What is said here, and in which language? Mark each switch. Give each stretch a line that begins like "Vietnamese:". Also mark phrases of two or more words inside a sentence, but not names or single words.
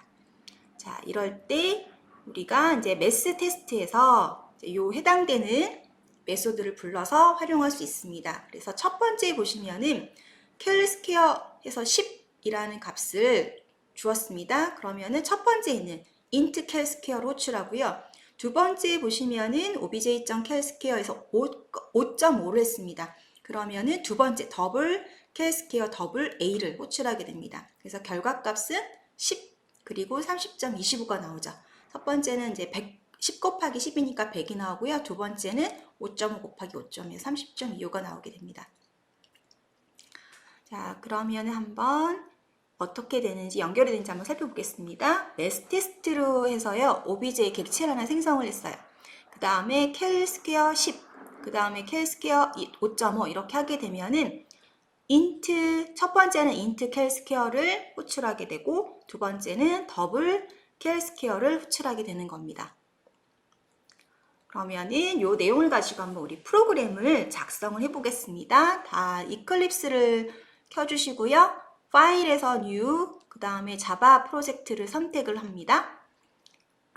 Korean: 자, 이럴 때 우리가 이제 매스 테스트에서 이 해당되는 메소드를 불러서 활용할 수 있습니다. 그래서 첫 번째 보시면은 char square에서 10이라는 값을 주었습니다. 그러면은 첫 번째 있는 int char square로 호출하고요. 두 번째 보시면은 obj.char square에서 5.5를 했습니다. 그러면은 두 번째 더블 char square 더블 a를 호출하게 됩니다. 그래서 결과값은 10 그리고 30.25가 나오죠. 첫 번째는 이제 10 곱하기 10이니까 100이 나오고요. 두 번째는 5.5 곱하기 5.2 30.25가 나오게 됩니다. 자, 그러면 한번 어떻게 되는지 연결이 되는지 한번 살펴보겠습니다. 매스 테스트로 해서요. obj 객체를 하나 생성을 했어요. 그 다음에 char square 10 그 다음에 char square 5.5 이렇게 하게 되면은 첫 번째는 int char square를 호출하게 되고 두 번째는 더블 char square를 호출하게 되는 겁니다. 그러면은 이 내용을 가지고 한번 우리 프로그램을 작성을 해보겠습니다. 다 이클립스를 켜주시고요. 파일에서 new 그 다음에 자바 프로젝트를 선택을 합니다.